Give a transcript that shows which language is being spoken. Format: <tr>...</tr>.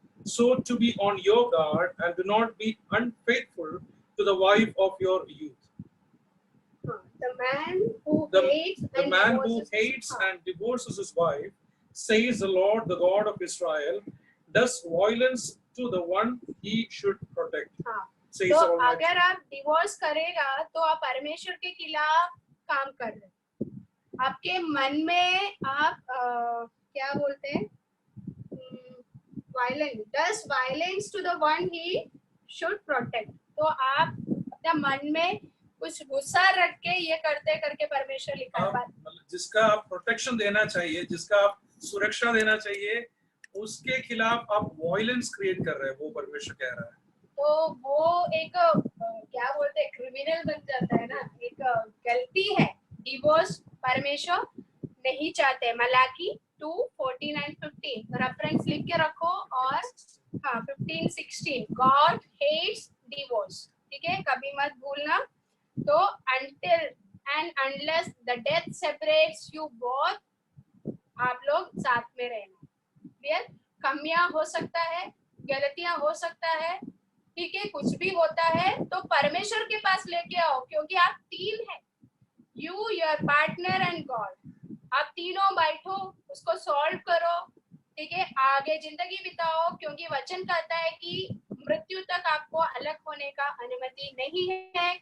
<en>So to be on your guard and do not be unfaithful to the wife of your youth. The man who hates and divorces his wife, says the Lord, the God of Israel, does violence to the one he should protect.</en> <hi>तो अगर आप divorce करेगा तो आप परमेश्वर के खिलाफ काम कर रहे हैं। आपके मन में आप क्या बोलते हैं, violence,</hi> <en>Does violence to the one he should protect.</en> <hi>तो आप अपने मन में कुछ गुस्सा रख के ये करते करके परमेश्वर लिखा है, जिसका आप प्रोटेक्शन देना चाहिए, जिसका आप सुरक्षा देना चाहिए, उसके खिलाफ आप वायलेंस क्रिएट कर रहे हैं, वो परमेश्वर कह रहा है। तो वो एक क्या बोलते हैं, क्रिमिनल बन जाता है ना, एक गलती है। डिवोर्स परमेश्वर नहीं चाहते। मलाकी 2:14 and 15 रेफरेंस लिख के रखो। और 15-16</hi> <en>God hates divorce,</en> <hi>ठीक है, कभी मत भूलना।</hi> <en>तो until and unless the death separates you both,</en> <hi>आप लोग साथ में रहना।</hi> <en>Clear?</en> <hi>कमियां हो सकता है, गलतियां हो सकता है, ठीक है, कुछ भी होता है तो परमेश्वर के पास लेके आओ, क्योंकि आप तीन हैं,</hi> <en>You, your partner and God.</en> <hi>आप तीनों बैठो, उसको सॉल्व करो, ठीक है, आगे जिंदगी बिताओ, क्योंकि वचन कहता है कि मृत्यु तक आपको अलग होने का अनुमति नहीं है।</hi>